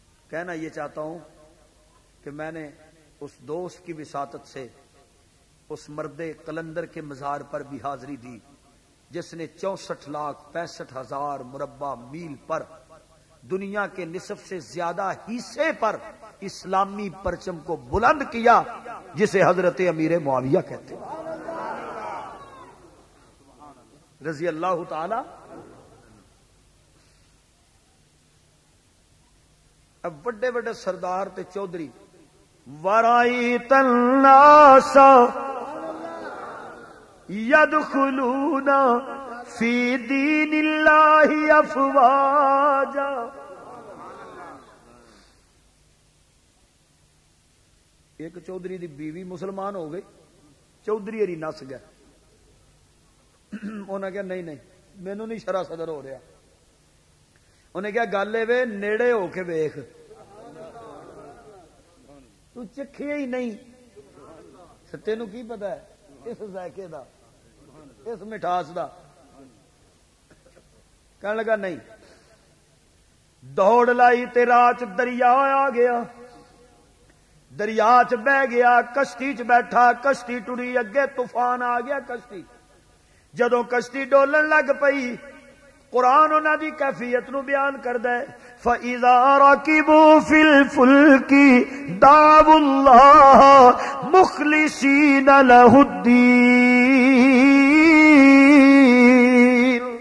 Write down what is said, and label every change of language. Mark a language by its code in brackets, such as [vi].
[ur] کہنا یہ چاہتا ہوں کہ میں نے اس دوست کی وساطت سے اس مرد قلندر کے مزار پر بھی حاضری دی جس نے 64,65,000 مربع میل پر دنیا کے نصف سے زیادہ حصے پر اسلامی پرچم کو بلند کیا، جسے حضرت امیر معاویہ کہتے ہیں رضی اللہ تعالی. [pa] اب بڑے بڑے سردار تے چودھری [ar] ورائی الناس یدخلون فی دین اللہ افواجا. [pa] ایک چودھری دی بیوی مسلمان ہو گئی، چودھری ہری نس گیا. انہیں کہا نہیں مینوں نہیں شرع صدر ہو رہا. انہیں کہا گل اے نیڑے ہو کے ویکھ، تو چکھے ہی نہیں، تینوں کی پتا ہے اس ذائقے دا، اس مٹھاس دا. [ur] کہنے لگا نہیں. [pa] دوڑ لائی تے راہ چ دریا آ گیا، دریا چ بہ گیا، کشتی چ بیٹھا، کشتی ٹری، اگے طوفان آ گیا کشتی. جدوں کشتی ڈولن لگ پئی قرآن انہاں دی کیفیت نو بیان کردا ہے [ar] فَإِذَا رَكِبُوا فِي الْفُلْكِ دَعَوُا اللَّهَ مُخْلِصِينَ لَهُ الدِّينَ.